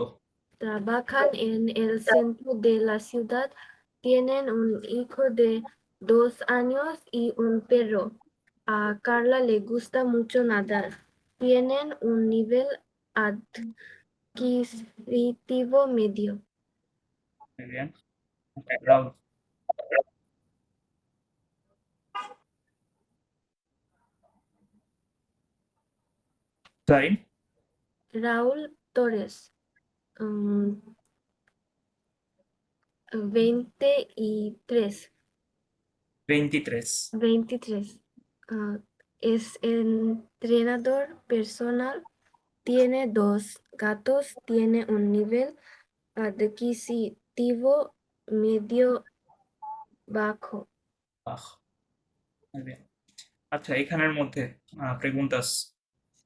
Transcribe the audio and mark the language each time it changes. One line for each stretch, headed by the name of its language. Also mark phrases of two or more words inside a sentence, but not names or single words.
Spanish: Trabajan en el centro de la ciudad. Tienen un hijo de 2 años y un perro. A Carla le gusta mucho nadar. Tienen un nivel adquisitivo medio.
Bangla: রাউল, তাই
Spanish: Raúl Torres, 23. 23। 23. Es entrenador personal. Tiene 2 gatos. Tiene un nivel adquisitivo medio bajo.
Bangla: আহ, আচ্ছা, এখানের মধ্যে প্রেগুন্টাস